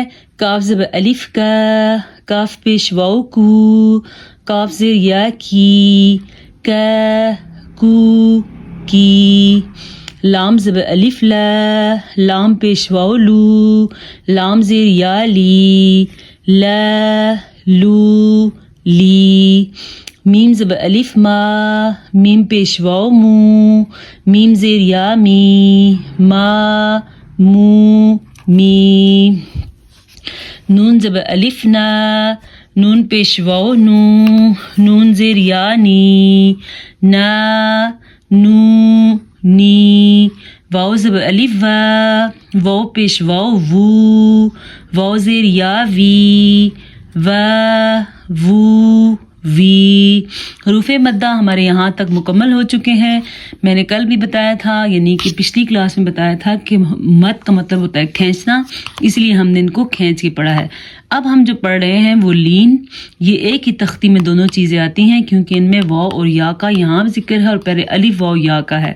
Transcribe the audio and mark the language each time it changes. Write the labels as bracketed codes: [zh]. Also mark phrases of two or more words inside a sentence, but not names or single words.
[ur] کاف زبر الف کا، کاف پیش واو کو، کاف زیر یا کی، کا کو کی۔ لام زبر الف لا، لام پیش واو لو، لام زیر یا لی، لا لو لی۔ میم زبر الف ما، میم پیش واو مو، میم زیر یا می، ما مو می۔ نون زبر الف نا، نون پیش واو نو، نون زیر یا نی، نا نو نی۔ واو زبر الف وا، واو پیش واو وو، واو زیر یا وی، وا وو وی۔ حروف مدہ ہمارے یہاں تک مکمل ہو چکے ہیں۔ میں نے کل بھی بتایا تھا، یعنی کہ پچھلی کلاس میں بتایا تھا کہ مد کا مطلب ہوتا ہے کھینچنا، اس لیے ہم نے ان کو کھینچ کے پڑھا ہے۔ اب ہم جو پڑھ رہے ہیں وہ لین، یہ ایک ہی تختی میں دونوں چیزیں آتی ہیں کیونکہ ان میں واو اور یا کا یہاں ذکر ہے اور پہلے الف واو یا کا ہے۔